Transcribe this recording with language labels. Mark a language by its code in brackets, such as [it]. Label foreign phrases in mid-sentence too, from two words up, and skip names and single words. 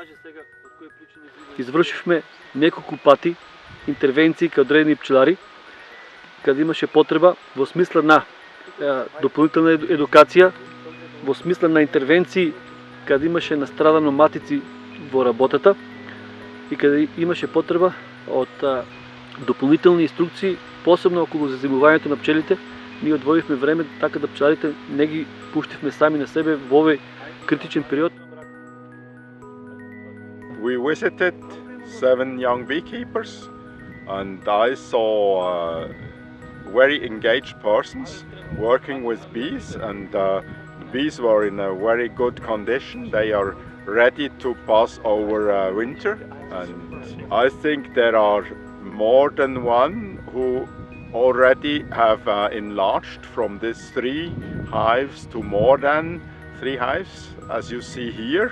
[mk] Извршивме неколку пати интервенции кај одредени пчелари, каде имаше потреба во смисла на дополнителна едукација, во смисла на интервенции каде имаше настрадано матици во работата и каде имаше потреба од дополнителни инструкции, посебно околу заземувањето на пчелите. Ние одвоивме време така да пчеларите не ги пуштивме сами на себе во овој критичен период. [en] We visited 7 young beekeepers and I saw very engaged persons working with bees, and the bees were in a very good condition. They are ready to pass over winter, and I think there are more than one who already have enlarged from these 3 hives to more than 3 hives, as you see here.